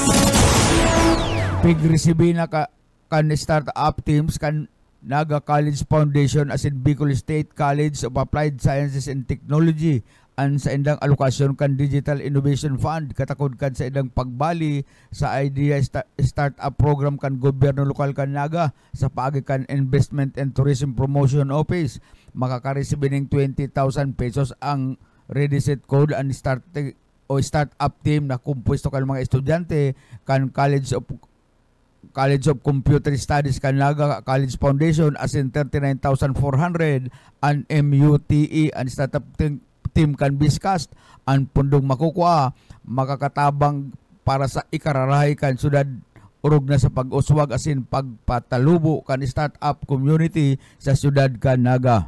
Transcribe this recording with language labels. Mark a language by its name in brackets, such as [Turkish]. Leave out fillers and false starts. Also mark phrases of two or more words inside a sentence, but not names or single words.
[Bikol] Pig-resibi na kan [English] startup teams [Bikol] kan Naga College Foundation asin Bicol State College of Applied Sciences and Technology an sa indang alokasyon kan Digital Innovation Fund katakod kan sa indang pagbali sa idea startup program kan gobyerno lokal kan Naga sa paagi kan Investment and Tourism Promotion Office. Makakareceive ng 20,000 pesos ang Ready Set Code ang [English] startup team [Bikol] na kumpuesto kan mga estudyante kan College of Computer Studies kan Naga College Foundation asin 39,400 an MUTE ang [English] startup team [Bikol] kan Biscast ang pundong makukuha makakatabang para sa ikararahay kan sudad urog na sa pag-uswag asin pagpatalubo kan [English] startup community [Bikol] sa siyudad kan Naga.